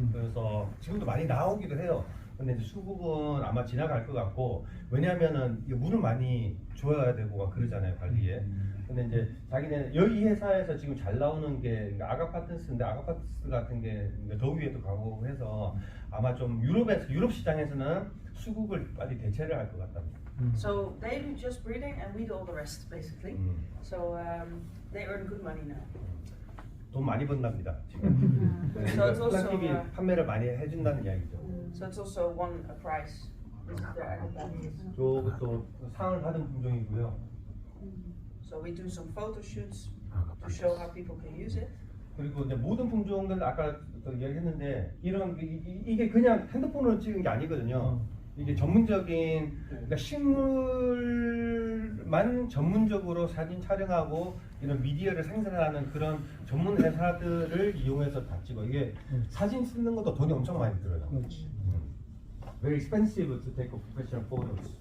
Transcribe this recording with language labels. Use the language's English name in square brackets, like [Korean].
[Korean] 그래서 지금도 많이 나오기도 해요. 근데 이제 수국은 아마 지나갈 것 같고 왜냐하면은 물을 많이 줘야 되고 막 그러잖아요 관리에. 근데 이제 자기네 여기 회사에서 지금 잘 나오는 게 아가파트스인데 아가파트스 같은 게 더위에도 강하고 해서 아마 좀 유럽 시장에서는 수국을 빨리 대체를 할 것 같답니다. [English] So they do just breeding and we do all the rest basically. So they earn good money now. [Korean] 돈 많이 번답니다 지금. 플라스틱이 판매를 많이 해준다는 이야기죠. [English] So it's also won a prize. This is their Agapanthus. [Korean] 저것도 상을 받은 품종이고요. [English] So we do some photo shoots to show how people can use it. [Korean] 그리고 이제 모든 품종들 아까 이야기했는데 이게 그냥 핸드폰으로 찍은 게 아니거든요. 이게 전문적인 그러니까 식물만 전문적으로 사진 촬영하고 이런 미디어를 생산하는 그런 전문 회사들을 이용해서 다 찍어. 이게 사진 쓰는 것도 돈이 엄청 많이 들어요. [English] Very expensive to take professional photos.